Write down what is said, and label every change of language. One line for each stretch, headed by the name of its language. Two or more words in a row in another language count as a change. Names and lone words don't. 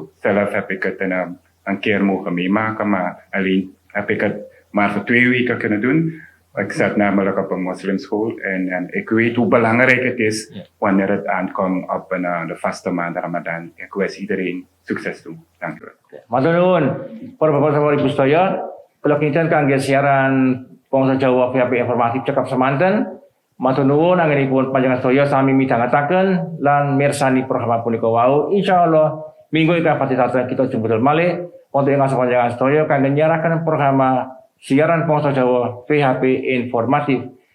Dutch: Zelf heb ik het een keer mogen meemaken, maar alleen heb ik het maar voor 2 weken kunnen doen. Ik zat namelijk op een moslimschool en ik weet hoe belangrijk het is wanneer het aankomt op de vaste maand Ramadan. Ik wens iedereen succes toe. Dank u wel.
Javanese: Matur nuwun, para bapak sahabat ibu sedaya, kula kinten kangge siaran Bangsa Jawa VHP informatif cekap semanten. Matur nuwun anggenipun panjenengan sedaya sami midhangetaken lan mirsani program punika wau. Insyaallah minggu ingkang pati kita jemput malih wonten ing panjenengan sedaya kangge nyiaraken program siaran Bangsa Jawa VHP informatif.